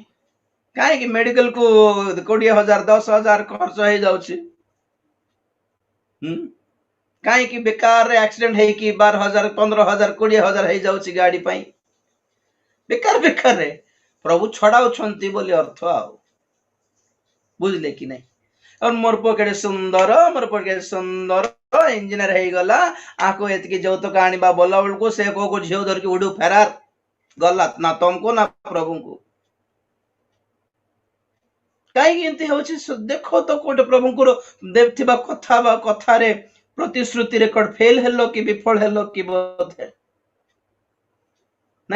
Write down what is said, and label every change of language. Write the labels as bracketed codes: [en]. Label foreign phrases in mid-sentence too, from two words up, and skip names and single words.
[or] କାହିଁକି ମେଡିକାଲ କୁ 20,000 10,000 ଖର୍ଚ୍ଚ ହେଇଯାଉଛି? କାହିଁକି ବେକାର ଆକ୍ସିଡେଣ୍ଟ ହେଇକି 12,000 15,000 20,000 ହେଇଯାଉଛି ଗାଡି ପାଇଁ? ବେକାର ପ୍ରଭୁ ଛଡାଉଛନ୍ତି ବୋଲି ଅର୍ଥ। ଆଉ ବୁଝିଲେ କି ନାଇଁ? ଆଉ ମୋର ପକେଟ ସୁନ୍ଦର, ମୋର ପକେଟ ସୁନ୍ଦର ଇଞ୍ଜିନିୟର ହେଇଗଲା, ଆକୁ ଏତିକି ଯୌତୁକ ଆଣିବା ବୋଲା ବେଳକୁ ସେ କୋଉ ଝିଅ ଧରିକି ଉଡୁ ଫେରାର ଗଲା, ନା ତମକୁ ନା ପ୍ରଭୁଙ୍କୁ। କାହିଁକି ଏମିତି ହଉଛି? ଦେଖ ତ କୋଉଟେ ପ୍ରଭୁଙ୍କର ଦେଉଥିବା କଥା ବା କଥାରେ, ପ୍ରତିଶ୍ରୁତିରେ କଣ ଫେଲ ହେଲ କି ବିଫଳ ହେଲ କି ବୋଧେ ନାଇଁ?